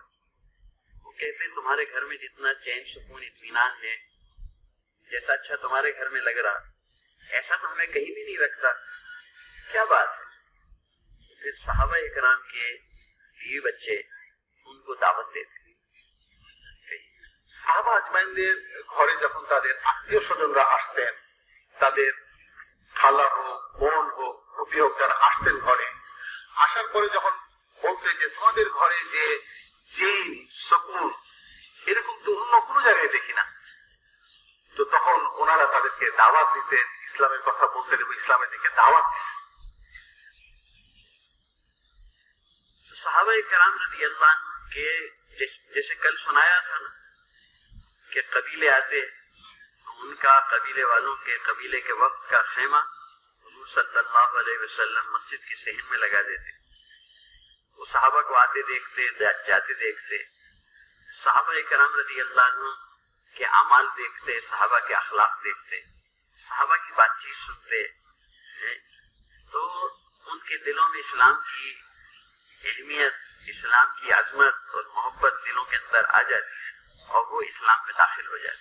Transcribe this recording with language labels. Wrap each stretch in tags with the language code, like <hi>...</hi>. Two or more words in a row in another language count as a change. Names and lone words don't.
<ur>وہ کہتے تمہارے گھر میں جتنا چین سکون اطمینان ہے، جیسا اچھا تمہارے گھر میں لگ رہا ایسا تو ہمیں کہیں بھی نہیں لگتا، کیا بات ہے؟ پھر صحابہ اکرام کے بیوی بچے ان کو دعوت دیتے۔</ur> <bn>সাহাবা আজমাইনদের ঘরে যখন তাদের আত্মীয় স্বজনরা আসতেন, তাদের খালা হোক, বোন হোক, ফুপি হোক, যারা আসতেন ঘরে, আসার পরে যখন বলতেন যে তোমাদের ঘরে যে</bn> <ur>چین سکون</ur> <bn>এরকম তো অন্য কোনো জায়গায় দেখি না, তো তখন ওনারা তাদেরকে দাওয়াত দিতেন, ইসলামের কথা বলতেন এবং ইসলামের দিকে দাওয়াত দিতেন।</bn> <ur>صحابہ کرام</ur> <ar>رضی اللہ عنہ</ar> <ur>کے جیسے کل سنایا تھا نا کہ قبیلے آتے تو ان کا قبیلے والوں کے قبیلے کے وقت کا خیمہ حضور</ur> <ar>صلی اللہ علیہ وسلم</ar> <ur>مسجد کی صحن میں لگا دیتے، وہ صحابہ کو آتے دیکھتے جاتے دیکھتے، صحابہ کرام</ur> <ar>رضی اللہ عنہ</ar> <ur>کے اعمال دیکھتے، صحابہ کے اخلاق دیکھتے، صحابہ کی بات چیت سنتے ہیں، تو ان کے دلوں میں اسلام کی اہمیت، اسلام کی عظمت اور محبت دلوں کے اندر آ جاتی ہے اور وہ اسلام میں داخل ہو جاتے۔</ur>